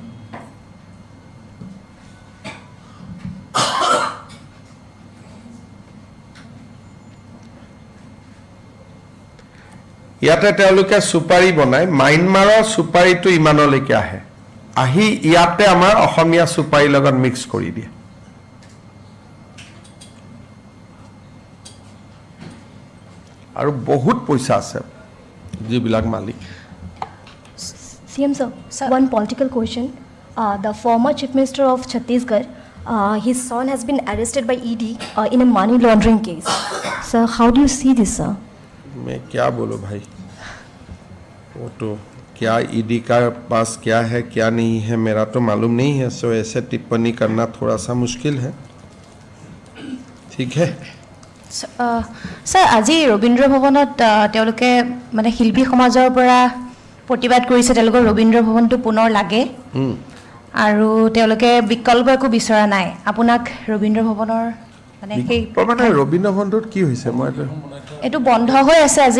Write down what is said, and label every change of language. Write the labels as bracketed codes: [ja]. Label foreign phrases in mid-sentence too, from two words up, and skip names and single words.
[as] ইয়াতে তেওঁলোকে সুপাৰি বনায় মাইনমাৰৰ সুপাৰিটো ইমানলৈকে আহে আহি ইয়াতে আমাৰ অসমীয়া সুপাৰি লগত মিক্স কৰি দিয়ে আৰু বহুত পইচা আছে যিবিলাক মালিক [en] CM sir, one political question. The former Chief Minister of Chhattisgarh, his son has been arrested by ED in a money laundering case. Sir, how do you see this, sir? [hi] मैं क्या बोलूं भाई वो तो क्या ईडी का पास क्या है क्या नहीं है मेरा तो मालूम नहीं है सो ऐसे टिप्पणी करना थोड़ा सा मुश्किल है ठीक है [as] सर আজি ৰবীন্দ্ৰ ভৱনত তেওঁলোকে মানে শিল্পী সমাজৰ পৰা প্ৰতিবাদ কৰিছে তেওঁলোকৰ ৰবীন্দ্ৰ ভৱনটো পুনৰ লাগে আৰু তেওঁলোকে বিকল্প একো বিচৰা নাই আপোনাক ৰবীন্দ্ৰ ভৱনৰ মানে সেই মানে ৰবীন্দ্ৰ ভৱনটোত কি হৈছে মই এটো বন্ধ হৈ আছে আজি